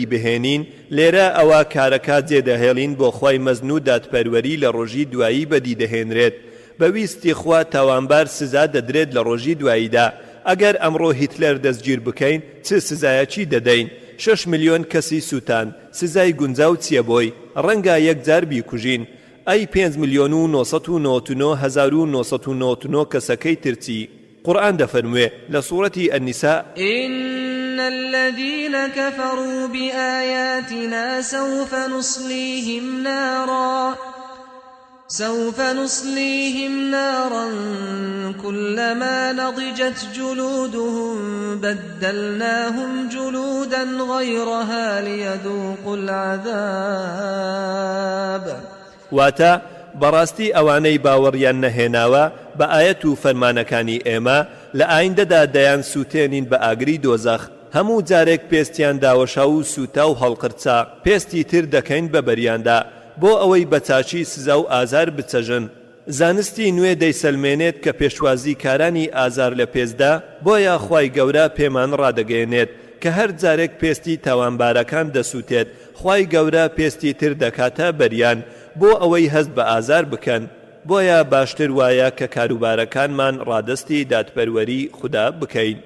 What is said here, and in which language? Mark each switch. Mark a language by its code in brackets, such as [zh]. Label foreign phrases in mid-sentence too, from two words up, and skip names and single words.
[ckb] بهێنین لێرە ئەوە کارەکە جێدەهێڵین بۆ خوای مەزن و دادپەروەری لە ڕۆژی دوایی بەدی دەهێنرێت بەویستی خوا تاوانبار سزا دەدرێت لە ڕۆژی دواییدا ئەگەر ئەمڕۆ هیتلەر دەستگیر بکەین چ سزایەکی دەدەین 6 ملیۆن کەسی سووتان سزای گونجاو چییە بۆی ڕەنگە یەکجار بیکوژین ئەی 5,999,999 کەسەکەی ترچی قورئان دەفەرموێ لە سوورەتی النساء [ar] إن الذين كفروا بآياتنا سوف نصليهم نارا كلما نضجت جلودهم بدلناهم جلودا غيرها ليذوقوا العذاب [ckb] واتە بەڕاستی ئەوانەی باوەڕیان نەهێناوە بە ئاەت و فەرمانەکانی ئێمە لە ئایندەدا دەیان سووتێنین بە ئاگری دۆزەخ هەموو جارێک پێستیان داوەشا و سوتا و هەڵقرچا پێستی تر دەکەین بە بەریاندا بۆ ئەوەی بە چاچی سزا و ئازار بچەژن زانستی نوێ دەیسەلمێنێت کە پێشوازی کارانی ئازار لە پێزدا بۆیە خوای گەورە پێمان ڕادەگەێنێت کە هەر جارێک پێستی تاوانبارەکان دەسووتێت خوای گەورە پێستی تر دەکاتە بەریان بۆ ئەوەی هەست بە ئازار بکەن بۆیە باشتر وایە کە کاروبارەکانمان ڕادستی دادپەروەری خوددا بکەین